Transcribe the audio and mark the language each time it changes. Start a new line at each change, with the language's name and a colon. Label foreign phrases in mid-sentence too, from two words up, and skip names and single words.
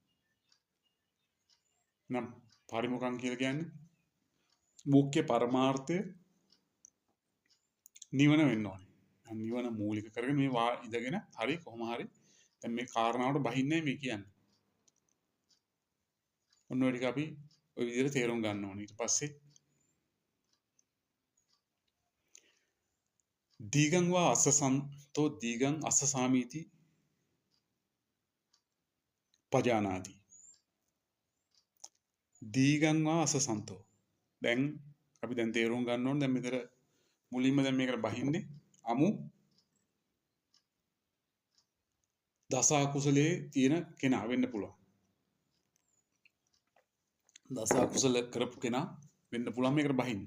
Sinhala: නම් පාරිමුඛං කියලා කියන්නේ මුඛ්‍ය පරමාර්ථය නිවන වෙන්න ඕනේ. නිවන මූලික කරගෙන මේ ඉඳගෙන හරි කොහොම හරි දැන් මේ කාරණාවට බහින්නේ මේ කියන්නේ. ඔන්න ඔය ටික අපි ওই විදිහට තේරුම් ගන්න ඕනේ.
Pali: ඊට පස්සේ දීගං වා අස්සසන්තෝ දීගං අස්සසාමීති පජානාති. දීගං වා අස්සසන්තෝ.
Sinhala: දැන් අපි දැන් තේරුම් ගන්න ඕනේ දැන් මෙතන මුලින්ම දැන් මේකට බහින්නේ අමු දස අකුසලයේ තියෙන කෙනා වෙන්න පුළුවන්. දස අකුසල කරපු කෙනා වෙන්න පුළුවන් මේකට බහින්න.